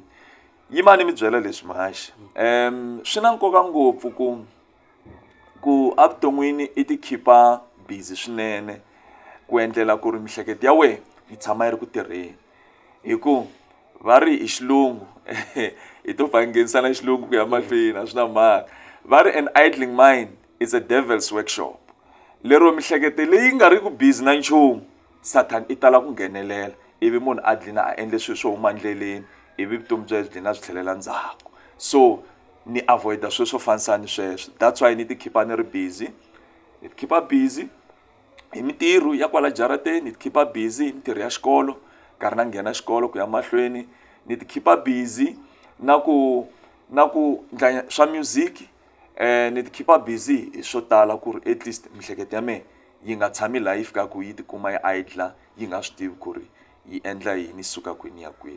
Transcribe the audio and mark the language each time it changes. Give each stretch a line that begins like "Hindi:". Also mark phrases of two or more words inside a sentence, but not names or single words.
Tsonga: Yima ni mi byela leswi mahaxi, swi na nkoka ngopfu ku avuton'wini i ti khipa busy swinene ku endlela ku ri miehleketo ya wena yi tshama yi ri ku tirheni. Hi ku va ri hi xilungu hi to pfa hi nghenisana xilungu ku ya mahlweni a swi na mhaka. Va ri
English: an idling mind is a devil's workshop.
Tsonga: Lero miehleketo leyi nga ri ku busy na nchumu, Satan i tala ku nghenelela ivi munhu a dlina a endle swilo swo huma endleleni, ivi vutomi bya byi dlina byi tlhelela ndzhaku. So ni avoida swilo swo fanisana ni sweswo.
English: That's why
Tsonga: ni ti khipa ni ri busy, ni ti khipa busy hi mintirho ya kwala jarateni, ni ti khipa busy hi mintirho ya xikolo nkarhi na nghena xikolo ku ya mahlweni, ni ti khipa busy na ku ndla swa music, ni ti khipa busy hi swo tala ku ri
English: at least
Tsonga: miehleketo ya mehe yi nga tshami laha yi fikaka yi tikuma yi idle yi nga swi tivi ku ri yi endla yini, suka kwini ya kwini.